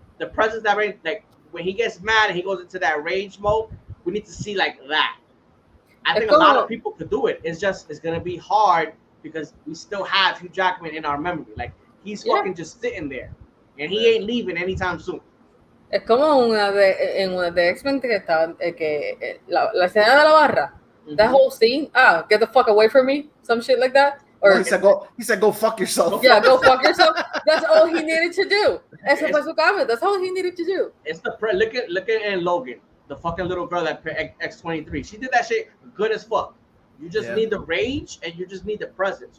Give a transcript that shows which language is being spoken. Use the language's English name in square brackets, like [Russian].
[English] The presence that like when he gets mad and he goes into that rage mode, we need to see like that. I think a lot of people could do it. It's gonna be hard because we still have Hugh Jackman in our memory. Like he's fucking just sitting there, and he ain't leaving anytime soon. [Spanish] Es como en una de X-Men que está la escena de la barra. [English] That whole scene, get the fuck away from me, some shit like that. Or He said go fuck yourself. Yeah, go fuck yourself. That's all he needed to do. Ese fue su cambio. That's all he needed to do. It's the look at in Logan, the fucking little girl that X-23. She did that shit good as fuck. You just need the rage and you just need the presence.